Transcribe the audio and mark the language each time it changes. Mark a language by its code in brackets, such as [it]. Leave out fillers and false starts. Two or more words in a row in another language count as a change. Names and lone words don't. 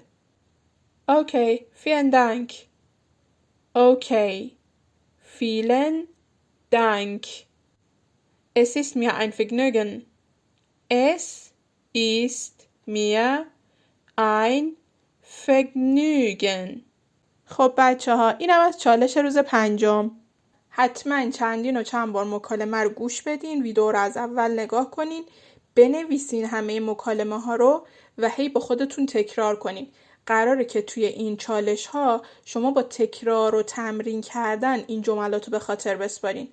[de] Okay, vielen Dank. Okay, vielen Dank. Es ist mir ein Vergnügen. Es ist mir ein Vergnügen. [fa] خب بچه ها اینم از چالش روز 5. حتما چندین و چند بار مکالمه رو گوش بدین، ویدیو رو از اول نگاه کنین، بنویسین همه مکالمه ها رو و هی با خودتون تکرار کنین. قراره که توی این چالش ها شما با تکرار و تمرین کردن این جملات رو به خاطر بسپارین.